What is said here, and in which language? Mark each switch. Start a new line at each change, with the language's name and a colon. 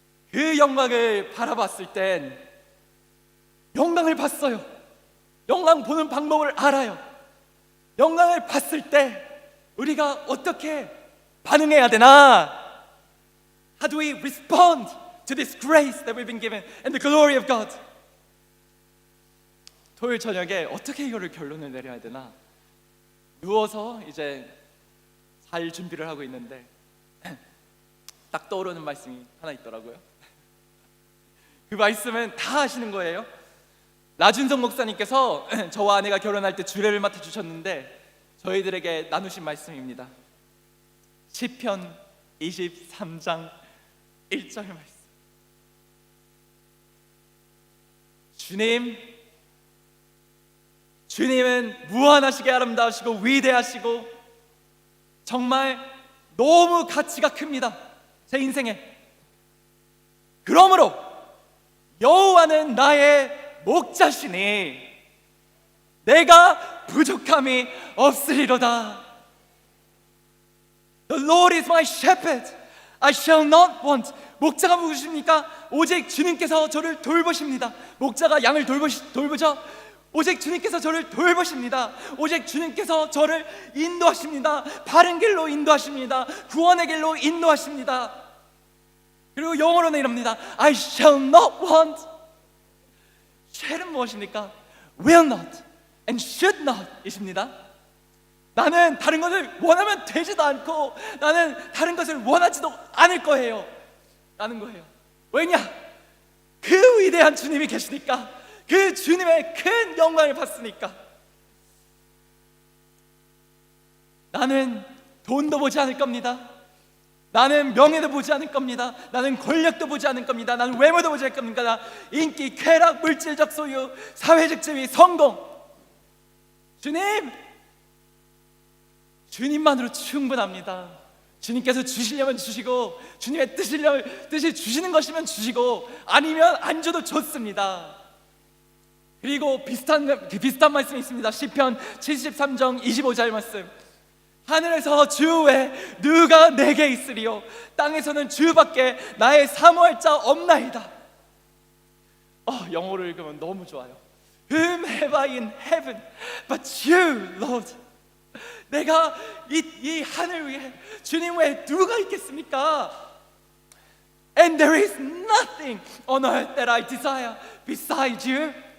Korean: 그 영광을 바라봤을 땐 영광을 봤어요. 영광 보는 방법을 알아요. 영광을 봤을 때 우리가 어떻게 반응해야 되나?
English: How do we respond to this grace that we've been given and the glory of God?
Korean: 토요일 저녁에 어떻게 이거를 결론을 내려야 되나? 누워서 이제 잘 준비를 하고 있는데 딱 떠오르는 말씀이 하나 있더라고요. 그 말씀은 다 아시는 거예요. 나준성 목사님께서 저와 아내가 결혼할 때 주례를 맡아주셨는데 저희들에게 나누신 말씀입니다. 시편 23장 1절 말씀. 주님은 무한하시게 아름다우시고 위대하시고 정말 너무 가치가 큽니다, 제 인생에. 그러므로 여호와는 나의 목자시니 내가 부족함이 없으리로다.
English: The Lord is my shepherd, I shall not want.
Korean: 목자가 누구십니까? 오직 주님께서 저를 돌보십니다. 목자가 양을 돌보죠? 오직 주님께서 저를 돌보십니다. 오직 주님께서 저를 인도하십니다. 바른 길로 인도하십니다. 구원의 길로 인도하십니다. 그리고 영어로는 이럽니다.
English: I shall not want.
Korean: shall은 무엇입니까?
English: will not and should not
Korean: 이십니다. 나는 다른 것을 원하면 되지도 않고 나는 다른 것을 원하지도 않을 거예요 라는 거예요. 왜냐? 그 위대한 주님이 계시니까, 그 주님의 큰 영광을 받으니까. 나는 돈도 보지 않을 겁니다. 나는 명예도 보지 않을 겁니다. 나는 권력도 보지 않을 겁니다. 나는 외모도 보지 않을 겁니다. 인기, 쾌락, 물질적 소유, 사회적 지위, 성공. 주님만으로 충분합니다. 주님께서 주시려면 주시고, 주님의 뜻이 주시는 것이면 주시고, 아니면 안 줘도 좋습니다. 그리고 비슷한 말씀이 있습니다. 시편 73장 25절 말씀. 하늘에서 주 외 누가 내게 있으리요, 땅에서는 주밖에 나의 사모할 자 없나이다. 영어를 읽으면 너무 좋아요.
English: Whom have I in heaven but you, Lord?
Korean: 내가 이 하늘 위에 주님 외에 누가 있겠습니까?
English: And there is nothing on earth that I desire besides you.